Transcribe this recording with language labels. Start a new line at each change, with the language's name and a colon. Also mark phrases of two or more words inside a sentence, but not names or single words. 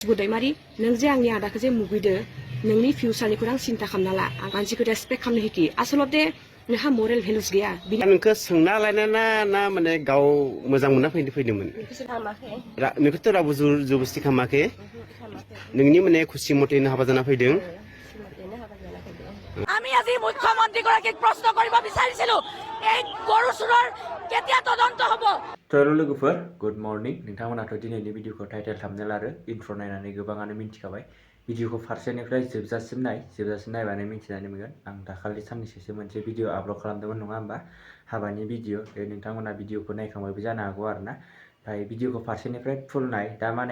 Bodo: बुदायमारि नों जे आंनि आदाखौ जे मुगैदो नोंनि फिउचारनिखौ आं सिन्था खालामना ला आं मानसिखौ रेसपेक्ट खालामनो हिखि आसलते नोंहा
English: moral values
Bodo: गैया नोंखौ सोंना लायना ना माने गाव मोजां मोनना फैदोंमोन नोंखौथ' रावबो जबरदस्ति खालामाखै नोंनि माने खुसि मथेनो हाबा जाना फैदों
Assamese: আমি আজি মুখ্যমন্ত্ৰী গৰাকীক প্ৰশ্ন কৰিব বিচাৰিছিলো এই গৰু চুৰৰ কেতিয়া তদন্ত হ'ব
Bodo: हेलो लोगोफोर
English: good morning
Bodo: नोंथांमोनाथ' दिनैनि भिडिअखौ टाइटेल थाम्बनेल आरो इन्ट्र नायनानै गोबाङानो मिन्थिखाबाय भिडिअखौ फारसेनिफ्राय जोबजासिम नायबानो मिन्थिनानै मोनगोन आं दाखालि साननैसोसो मोनसे भिडिअ आपल'ड खालामदोंमोन नङा होमबा हाबानि भिडिअ बे नोंथांमोना भिडिअखौ नायखांबायबो जानो हागौ आरोना ओमफ्राय भिडिअखौ फारसेनिफ्राय फुल नाय दा माने